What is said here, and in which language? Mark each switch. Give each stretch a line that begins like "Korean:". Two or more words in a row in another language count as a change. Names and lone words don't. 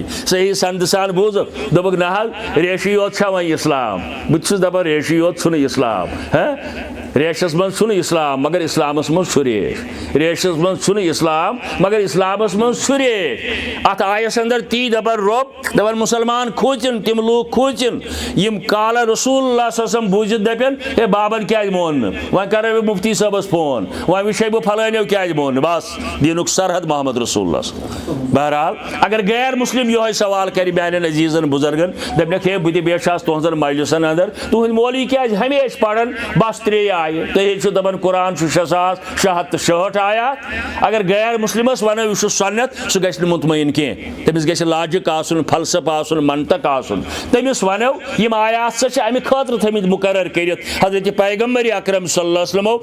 Kashmiri: صحیح سند سان بوٗزُکھ دوٚپُکھ نہ حظ ریشی یوت چھا وۄنۍ اسلام. بہٕ تہِ چھُس دپان ریشی یوت چھُنہٕ اسلام. ریشس منٛز چھُنہٕ اسلام مگر اسلامس منٛز چھُ ریش. ریشس منٛز چھُنہٕ اسلام مگر اسلامس منٛز چھُ ریش. اتھ آیس اندر تی دپان رۄب دپان مسلمان کھوٗژِن تِم لوٗکھ کھوٗژِن یِم
Arabic: قال رسول اللہ صلی اللہ علیہ وسلم
Kashmiri: بوٗزِتھ دپن ہے بابن کیازِ مون نہٕ. وۄنۍ کرے بہٕ مفتی صٲبس فون وۄنۍ وٕچھے بہٕ فلٲنیو کیازِ مون نہٕ. بس دیٖنُک سرحد
Arabic: محمد رسول اللہ.
Kashmiri: بہرحال اگر غیر مسلم یِہوے سوال کرِ میانٮ۪ن عزیٖزن بُزرگن دپنکھ ہے بہٕ تہِ بیچھِ آز تُہنٛزن مجلسن اندر تُہنٛدۍ مولوی کیازِ ہمیشہِ پران بس 3 آیہِ. تُہۍ چھِو دپان قرآن چھُ 6666 آیات. اگر غیر مسلمس ونو یہِ چھُ سنت سُہ گژھِ نہٕ مطمعین کینٛہہ. تٔمِس گژھِ لاجِک آسُن فلسفہٕ آسُن منطق آسُن. تٔمِس ونو یِم آیات سا چھِ امہِ خٲطرٕ تھٲمٕتۍ مُقرر کٔرِتھ حضرت پیغمبر اکرم
Arabic: صلی اللہ علیہ وسلمو.